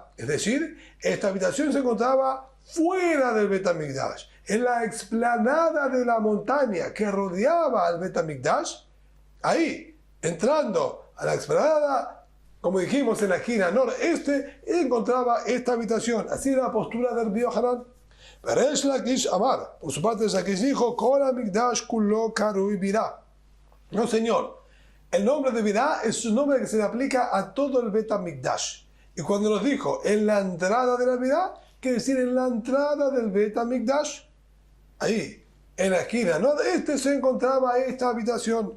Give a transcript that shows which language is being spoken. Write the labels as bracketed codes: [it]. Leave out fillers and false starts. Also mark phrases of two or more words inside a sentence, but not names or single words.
[es] Es decir, esta habitación se encontraba fuera del Bet HaMikdash, en la explanada de la montaña que rodeaba al Bet HaMikdash. Ahí, entrando a la explanada, como dijimos, en la esquina noreste, encontraba esta habitación. Así era la postura del Rabbi Hanan. Resh Lakish Amar, por su parte, Lakish dijo: [he] כל המקדש כולו קרוי בירה. [es] No, señor. El nombre de Virá es un nombre que se le aplica a todo el Bet HaMikdash. Y cuando nos dijo en la entrada de la Virá, quiere decir en la entrada del Bet HaMikdash. Ahí, en la esquina noreste se encontraba esta habitación.